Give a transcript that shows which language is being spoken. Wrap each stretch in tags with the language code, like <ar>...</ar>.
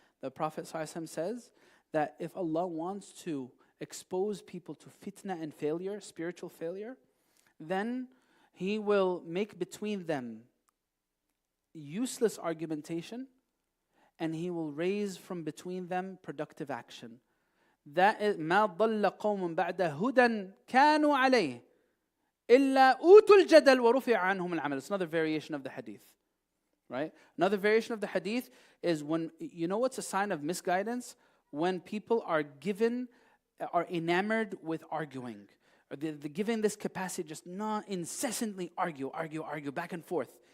<en>The Prophet ﷺ says that if Allah wants to expose people to fitna and failure, spiritual failure, then He will make between them useless argumentation and He will raise from between them productive action. That is</en> <ar>ما ضل قوم بعد هدى كانوا عليه إلا أوتوا الجدل ورفع عنهم العمل.</ar> <en>It's another variation of the hadith. Right? Another variation of the hadith is when, you know what's a sign of misguidance? When people are enamored with arguing. or they're given this capacity just not incessantly argue, back and forth.</en>